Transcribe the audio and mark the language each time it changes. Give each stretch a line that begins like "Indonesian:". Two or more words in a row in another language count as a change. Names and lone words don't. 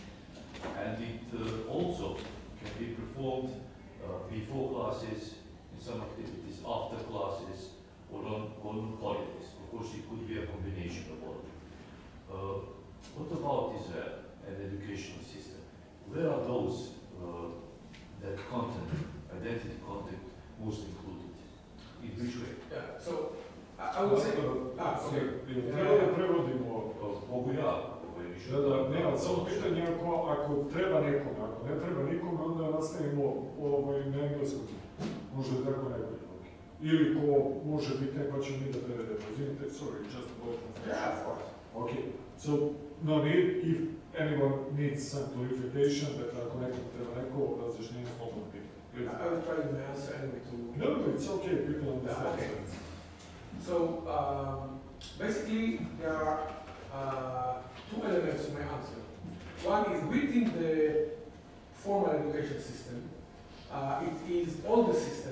English: And it also can be performed before classes, in some activities, after classes, or on holidays. Of course, it could be a combination of all. What about Israel and the educational system? Where are those that content, identity content, most included? In which way? Yeah, so I would say. Okay.
Serbian: Prevodimo. Mogu ja? Nema, samo pitanje ako treba nekome, ako ne treba nikome, onda nastavimo na engleskom. Možda je tako najbolje. Ili ko može biti, pa ćemo mi da prevedemo. Izvinite,
English: sorry, just a moment. Yeah, of course. Okay, so no need, if anyone needs some clarification, that
Serbian: ako nekom treba neko razjašnjenje, slobodno pitanje.
English: I will try to answer anyway to. No, it's okay, people understand. Okay. So basically, there are two elements to my answer. One is within the formal education system. It is all the system.